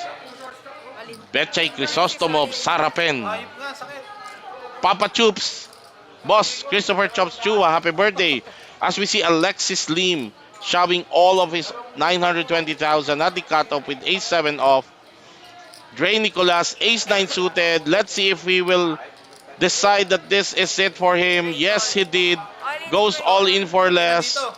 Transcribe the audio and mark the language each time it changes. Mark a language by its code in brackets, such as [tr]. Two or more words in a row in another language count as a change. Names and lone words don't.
[en] Betchay Chrysostomov, Sarapen. [ilo] Ayop nga, sakit. [en] Papa Chups, Boss Christopher Chops Chua, happy birthday. As we see Alexis Lim shoving all of his 920,000 at the cutoff with ace-7 off. Dre Nicolas, ace-9 suited. Let's see if he will decide that this is it for him. Yes, he did. Goes all in for less.